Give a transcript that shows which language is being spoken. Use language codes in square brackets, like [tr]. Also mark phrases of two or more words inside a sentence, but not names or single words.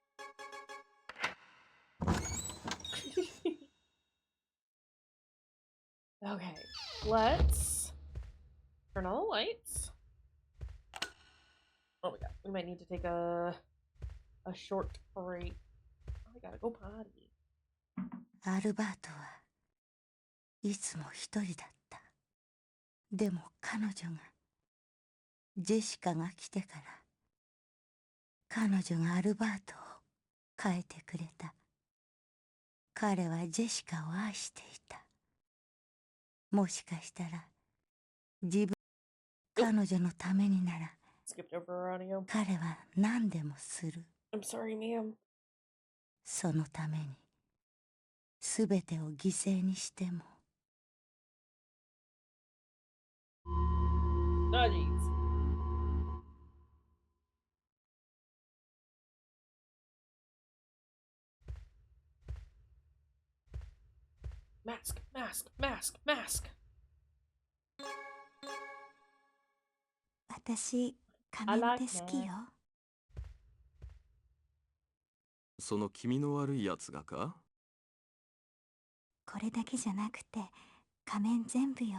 [en] Okay, let's turn on the lights. Oh my god, we might need to take a short break. Oh, I gotta go potty. [ja] アルバートはいつも一人だった。でも彼女が、ジェシカが来てから、彼女がアルバートを変えてくれた。彼はジェシカを愛していた。もしかしたら、自分、彼女のためになら、彼は何でもする。 [en] I'm sorry, ma'am. [ja] そのために、すべてを犠牲にしても。 [en] Oh, jeez. Mask, mask, mask, mask. [ja] 私、仮面って好きよ。その気味の悪いやつがか？これだけじゃなくて、仮面全部よ。